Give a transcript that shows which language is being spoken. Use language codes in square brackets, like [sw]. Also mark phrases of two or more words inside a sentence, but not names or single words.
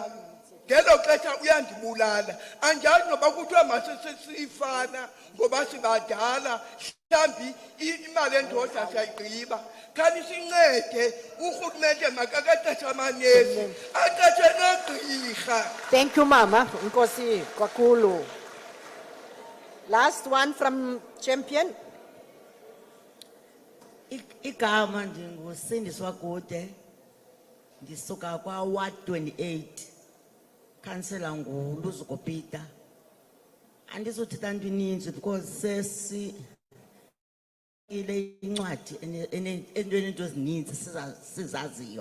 [xh] Ngelo xesha uyandibulala. Anjazi noba kuthiwa masisifana ngoba sibadala mhlambi imali endoda siyayigqiba. Khani sincede uRhulumente makaqeqeshe amanesi aqeshe nogqirha. [en] Thank you, [xh] Mama. Nkosi kakhulu. [en] Last one from Champion. [xh] Igama ndingusindiswa Kude, ndisuka kwa Ward 28, Councillor nguLuzuko Peter. Andizothetha into ininzi because sesi ile incwadi entweni into ezininzi sizaziyo.